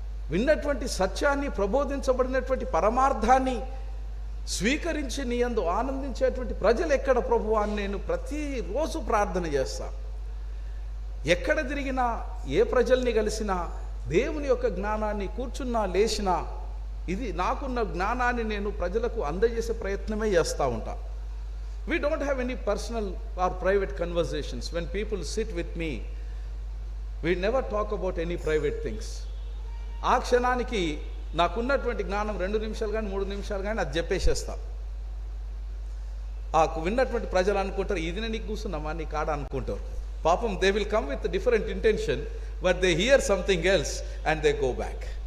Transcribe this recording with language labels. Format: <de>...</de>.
<te>విన్నటువంటి సత్యాన్ని, ప్రబోధించబడినటువంటి పరమార్థాన్ని స్వీకరించి నీ యందు ఆనందించేటువంటి ప్రజలు ఎక్కడ ప్రభువా అని నేను ప్రతిరోజు ప్రార్థన చేస్తా. ఎక్కడ తిరిగినా, ఏ ప్రజల్ని కలిసినా దేవుని యొక్క జ్ఞానాన్ని కూర్చున్నా లేచినా ఇది నాకున్న జ్ఞానాన్ని నేను ప్రజలకు అందజేసే ప్రయత్నమే చేస్తూ ఉంటా.</te> <en>We don't have any personal or private conversations. When people sit with me, we never talk about any private things.</en> <te>ఆ క్షణానికి నాకున్నటువంటి జ్ఞానం 2 నిమిషాలు కానీ 3 నిమిషాలు కానీ అది చెప్పేసేస్తా. ఆ విన్నటువంటి ప్రజలు అనుకుంటారు ఇది నీకు కూర్చున్నామా నీ కాడ అనుకుంటారు. పాపం</te> <en>They will come with different intention, but they hear something else and they go back.</en>